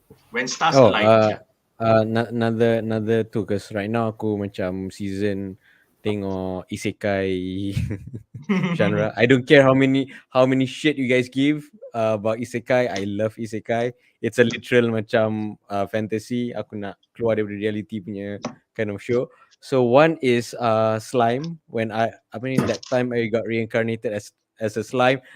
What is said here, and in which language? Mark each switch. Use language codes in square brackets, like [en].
[en] When Stars Align. Another [ms] tu, [en] because right now [ms] aku macam [en] season [ms] tengok [en] isekai genre. I don't care how many shit you guys give about isekai. I love isekai. It's a literal [ms] macam [en] fantasy. [ms] Aku nak keluar dari reality punya [en] kind of show. So one is slime. When that time I got reincarnated as a slime.